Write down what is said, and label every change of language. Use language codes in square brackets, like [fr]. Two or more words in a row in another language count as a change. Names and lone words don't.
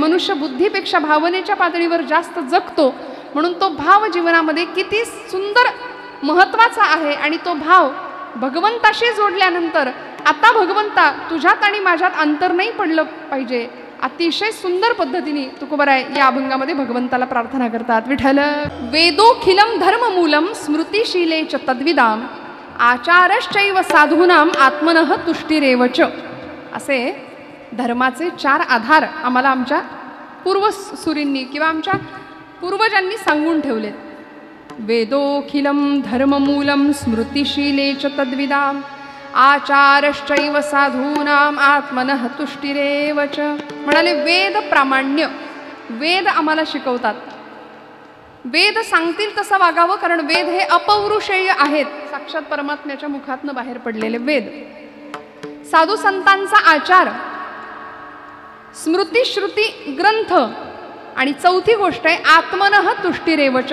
[mr] मनुष्य बुद्धीपेक्षा भावनेच्या पातळीवर जास्त जगतो, म्हणून तो भाव जीवनामध्ये किती सुंदर महत्त्वाचा आहे. आणि तो भाव भगवंताशी जोडल्यानंतर आता भगवंता तुझ्यात आणि माझ्यात अंतर नाही पडलं पाहिजे, अतिशय सुंदर पद्धतीने तुकोबाराय या अभंगामध्ये भगवंताला प्रार्थना करतात. [sa] विठ्ठल वेदोखिलम धर्ममूलम स्मृतिशीले च तद्विदाम आचारश्चैव साधूनाम आत्मनः तुष्टिरेवच. [mr] असे धर्माचे 4 आधार आम्हाला आमच्या पूर्वसुरींनी किंवा आमच्या पूर्वजांनी सांगून ठेवले. [sa] वेदोखिलम धर्ममूलम स्मृतिशीले च तद्विदाम आचारश्चैव साधूनाम आत्मनः तुष्टिरेवच. [mr] म्हणाले वेद प्रामाण्य, वेद आम्हाला शिकवतात. वेद सांगतील तसं वागावं, कारण वेद हे अपौरुषेय आहेत, साक्षात परमात्म्याच्या मुखातनं बाहेर पडलेले वेद. साधू संतांचा आचार, स्मृती श्रुती ग्रंथ, आणि चौथी गोष्ट आहे [sa] आत्मनः तुष्टिरेवच.